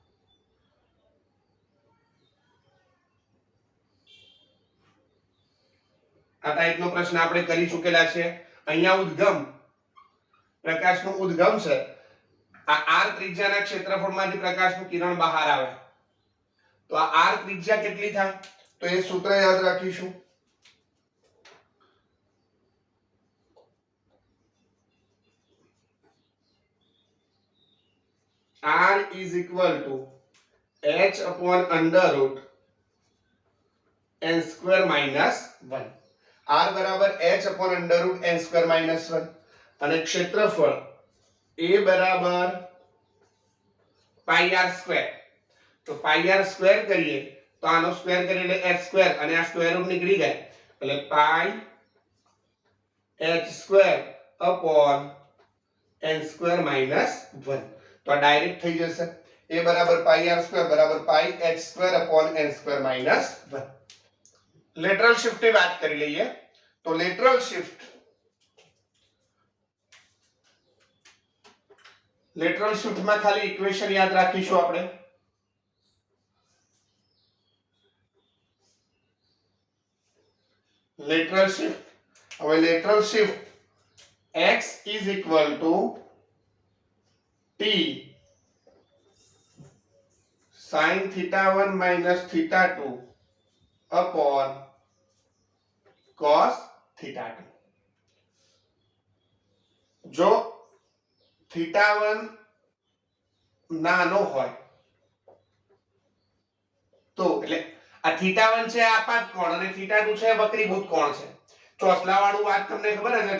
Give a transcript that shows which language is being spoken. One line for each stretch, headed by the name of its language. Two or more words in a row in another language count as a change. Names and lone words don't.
Gujarati: આ ટાઈપનો પ્રશ્ન આપણે કરી ચૂકેલા છે. અહીંયા ઉદ્ગમ પ્રકાશનું ઉદ્ગમ છે. આ r ત્રિજ્યાના ક્ષેત્રફળમાંથી પ્રકાશનું કિરણ બહાર આવે તો આ r ત્રિજ્યા કેટલી થાય? તો એ સૂત્ર યાદ રાખીશું.
English: r is equal to h upon under root n square minus 1.
Gujarati: r બરાબર
English: h upon under root n square minus 1
Gujarati: અને ક્ષેત્રફળ a બરાબર
English: pi r square.
Gujarati: તો
English: pi r square
Gujarati: કરીએ તો આનો સ્ક્વેર કરીએ એટલે
English: h square
Gujarati: અને આ
English: square root
Gujarati: નીકળી જાય એટલે
English: pi h square upon n square minus 1.
Gujarati: તો આ ડાયરેક્ટ થઈ જશે. a બરાબર
English: pi r square
Gujarati: બરાબર
English: pi h square upon n square minus 1. lateral shift
Gujarati: ની વાત કરી લઈએ. તો
English: lateral shiftમાં
Gujarati: ખાલી ઇક્વેશન યાદ રાખીશું આપણે.
English: lateral shift. હવે lateral shift x is equal to t sin theta 1 minus theta 2 upon cos theta 2.
Gujarati: જો theta 1 નાનો હોય તો એટલે આ theta 1 છે આપાત કોણ અને theta 2 છે વક્રીભૂત કોણ છે. ચોસલાવાળું વાત તમને ખબર હશે.